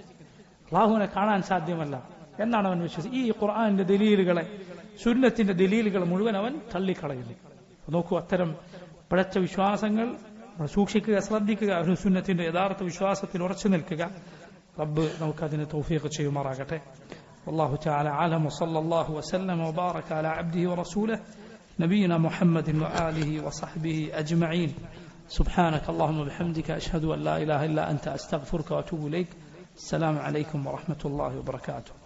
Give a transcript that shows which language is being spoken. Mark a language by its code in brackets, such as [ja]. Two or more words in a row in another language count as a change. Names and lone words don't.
[ml] അള്ളാഹുവിനെ കാണാൻ സാധ്യമല്ല എന്നാണ് അവൻ വിശ്വസിക്കുന്നത്. ഈ ഖുർആന്റെ ദലീലുകളെ, സുന്നത്തിന്റെ ദലീലുകൾ മുഴുവൻ അവൻ തള്ളിക്കളയുന്നു. നോക്കൂ, അത്തരം പിഴച്ച വിശ്വാസങ്ങൾ സൂക്ഷിക്കുക, ശ്രദ്ധിക്കുക, അഹ്ലുസുന്നത്തിന്റെ യഥാർത്ഥ വിശ്വാസത്തിൽ ഉറച്ചു നിൽക്കുക. റബ്ബ് നമുക്കതിന് തൗഫീഖ് ചെയ്യുമാറാകട്ടെ. [ar] والله تعالى أعلم وصلى الله وسلم وبارك على عبده ورسوله نبينا محمد وآله وصحبه أجمعين. سبحانك اللهم وبحمدك أشهد أن لا إله إلا أنت أستغفرك وأتوب إليك. السلام عليكم ورحمة الله وبركاته.